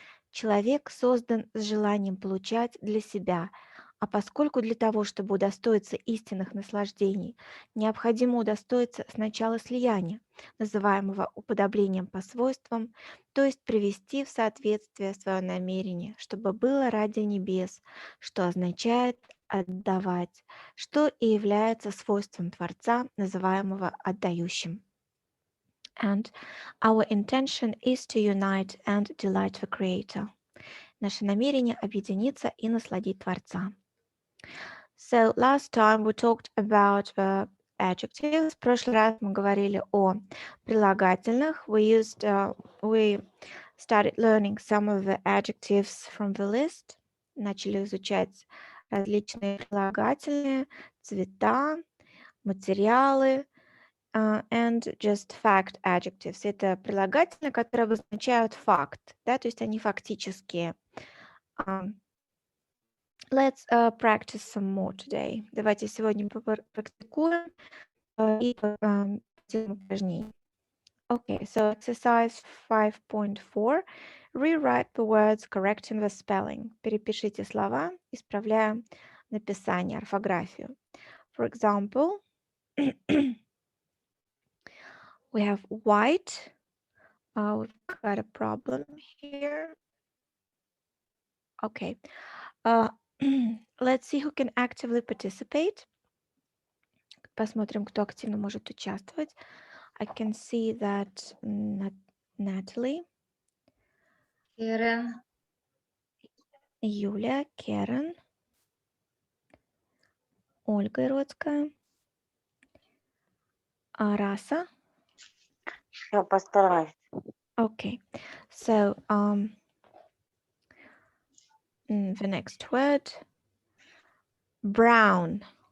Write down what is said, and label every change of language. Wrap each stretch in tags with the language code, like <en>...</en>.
<ru>Человек создан с желанием получать для себя, а поскольку для того, чтобы удостоиться истинных наслаждений, необходимо удостоиться сначала слияния, называемого уподоблением по свойствам, то есть привести в соответствие свое намерение, чтобы было ради небес, что означает отдавать, что и является свойством Творца, называемого отдающим.</ru> <en>And our intention is to unite and delight the Creator.</en> <ru>Наше намерение объединиться и насладить Творца.</ru> <en>So last time we talked about the adjectives.</en> <ru>В прошлый раз мы говорили о прилагательных.</ru> <en>We started learning some of the adjectives from the list.</en> <ru>Начали изучать различные прилагательные, цвета, материалы,</ru> <en>and just fact adjectives.</en> <ru>Это прилагательные, которые обозначают факт, да, то есть они фактические.</ru> <en>Let's practice some more today.</en> <ru>Давайте сегодня попрактикуем и сделаем упражнение.</ru> <en>Okay, so exercise 5.4. Rewrite the words correcting the spelling.</en> <ru>Перепишите слова, исправляя написание, орфографию.</ru> <en>For example, we have white. We've got a problem here. Okay. Let's see who can actively participate.</en> <ru>Посмотрим, кто активно может участвовать.</ru> <en>I can see that Natalie, Karen,</en> <ru>Юля, Karen, Ольга Иродская, Раса. Я постараюсь.</ru> <en>Okay, so the next word, brown.</en>